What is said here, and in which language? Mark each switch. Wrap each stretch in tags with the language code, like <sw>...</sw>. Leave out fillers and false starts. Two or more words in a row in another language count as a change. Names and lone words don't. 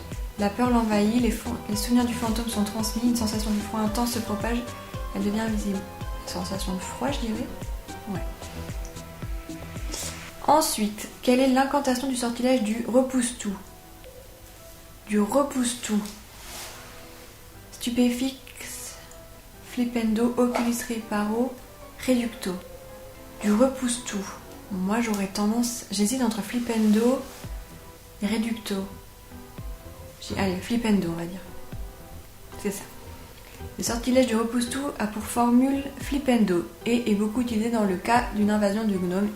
<fr>La peur l'envahit, les souvenirs du fantôme sont transmis, une sensation de froid intense se propage, elle devient visible. Sensation de froid, je dirais? Ouais. Ensuite, quelle est l'incantation du sortilège du repousse-tout? Du repousse-tout. Stupéfix, flipendo, oculus reparo, reducto. Du repousse-tout. Moi j'hésite entre flipendo et reducto. Allez, flipendo on va dire. C'est ça. Le sortilège du repousse-tout a pour formule flipendo et est beaucoup utilisé dans le cas d'une invasion de gnomes.</fr>